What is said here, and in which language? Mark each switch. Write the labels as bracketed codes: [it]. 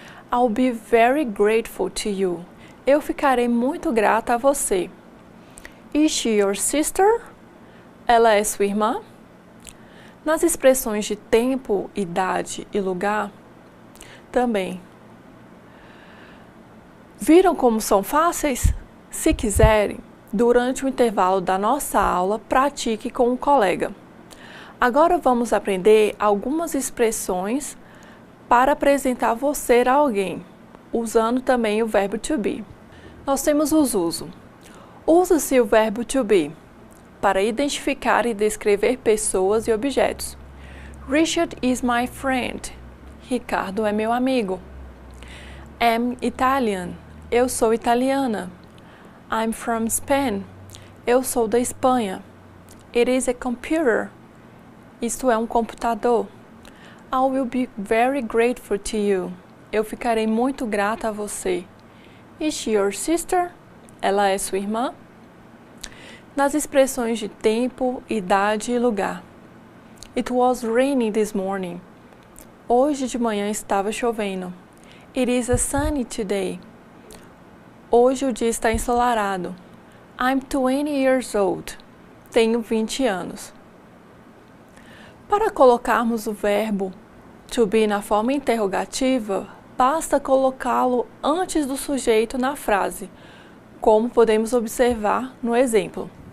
[en] I'll be very grateful to you. [pt] Eu ficarei muito grata a você. [en] Is she your sister? [pt] Ela é sua irmã? Nas expressões de tempo, idade e lugar, também. Viram como são fáceis? Se quiserem, durante o intervalo da nossa aula, pratique com um colega. Agora vamos aprender algumas expressões para apresentar você a alguém, usando também o verbo to be. Nós temos os usos. Usa-se o verbo to be para identificar e descrever pessoas e objetos. [en] Richard is my friend. [pt] Ricardo é meu amigo. [en] I'm Italian. [pt] Eu sou italiana. [en] I'm from Spain. [pt] Eu sou da Espanha. [en] It is a computer. [pt] Isto é um computador. [en] I will be very grateful to you. [pt] Eu ficarei muito grata a você. [en] Is she your sister? [pt] Ela é sua irmã? Nas expressões de tempo, idade e lugar. [en] It was raining this morning. [pt] Hoje de manhã estava chovendo. [en] It is a sunny today. [pt] Hoje o dia está ensolarado. [en] I'm 20 years old. [pt] Tenho 20 anos. Para colocarmos o verbo to be na forma interrogativa, basta colocá-lo antes do sujeito na frase, como podemos observar no exemplo.